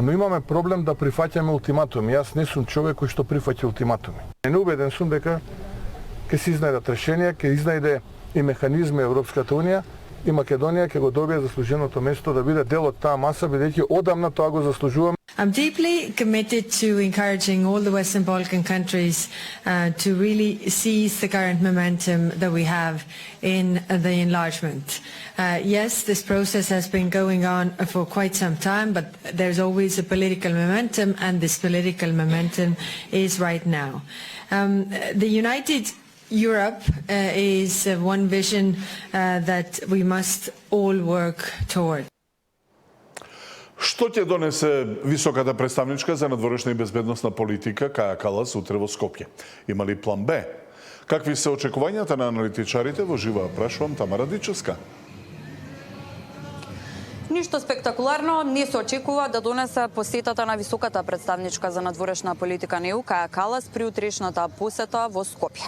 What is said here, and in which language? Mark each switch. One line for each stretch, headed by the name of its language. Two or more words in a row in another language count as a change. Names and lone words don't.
Macedonian: Но имаме проблем да прифаќаме ултиматуми. Јас не сум човек кој што прифаќа ултиматуми. Не убеден сум дека ќе се изнајдат решенија, ќе изнајде и механизми Европската унија и Македонија ќе го добие заслуженото место да биде дел од таа маса, бидејќи одамна тоа го заслужуваме.
English: I'm deeply committed to encouraging all the Western Balkan countries to really seize the current momentum that we have in the enlargement. Yes, this process has been going on for quite some time, but there's always a political momentum, and this political momentum is right now. The United Europe is one vision that we must all work toward.
Macedonian: Што ќе донесе високата представничка за надворешна и безбедносна политика Каја Калас утре во Скопје? Има ли план Б? Какви се очекувањата на аналитичарите? Во жива прашувам Тамара Дичевска. Ништо спектакуларно не се очекува да донесе посетата на високата представничка за надворешна политика на ЕУ Каја Калас при утрешната посета во Скопје.